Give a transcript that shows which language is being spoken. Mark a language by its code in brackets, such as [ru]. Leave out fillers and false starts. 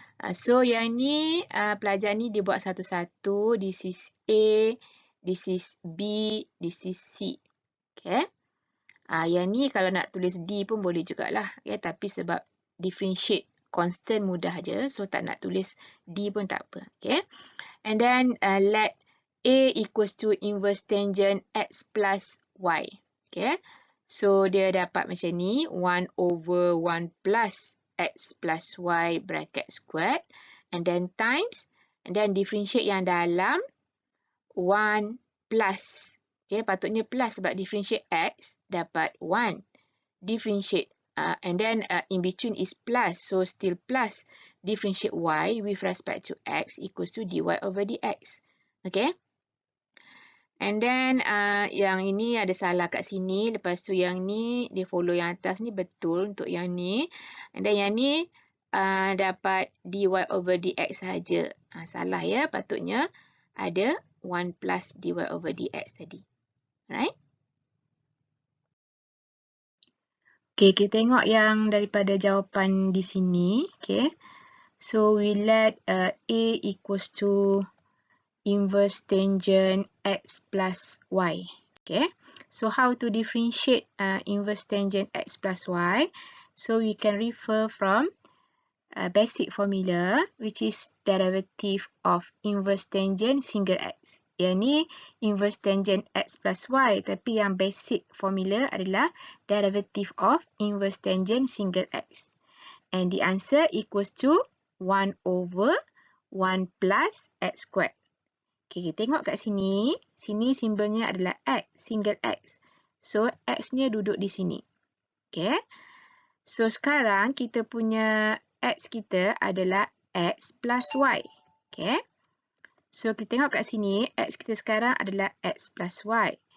[ms] So, yang ni, pelajar ni dia buat satu-satu. [en] This is A, this is B, this is C. [ms] Okay. Yang ni kalau nak tulis D pun boleh jugalah. Okay, tapi sebab differentiate constant mudah je, so tak nak tulis D pun tak apa. Okay. [en] And then let A equals to inverse tangent x plus y. Okay. So [ms] dia dapat macam ni, [en] 1 over 1 plus x plus y bracket squared. And then times, and then differentiate [ms] yang dalam [en] 1 plus. [ms] Okay, patutnya plus sebab differentiate x dapat 1. [en] Differentiate and then in between is plus, so still plus. Differentiate y with respect to x equals to dy over dx. Okay. And then [ms] yang ini ada salah kat sini. Lepas tu yang ni dia follow yang atas ni betul untuk yang ni. [en] And then [ms] yang ni dapat dy over dx saja. Salah ya. Patutnya ada 1 plus dy over dx tadi. Right? Okay, kita tengok yang daripada jawapan di sini. [en] Okay. So, we let A equals to inverse tangent x plus y. Okay. So, how to differentiate inverse tangent x plus y? So, we can refer from basic formula, which is derivative of inverse tangent single x. [ms] Yang ni inverse tangent x plus y, tapi yang basic formula adalah [en] derivative of inverse tangent single x. And the answer equals to 1 over 1 plus x squared. [ms] Okay, kita tengok kat sini. Sini simbolnya adalah x, single x. So, x-nya duduk di sini. Okay. So, sekarang kita punya x kita adalah x plus y. Okay. So, kita tengok kat sini, x kita sekarang adalah x plus y.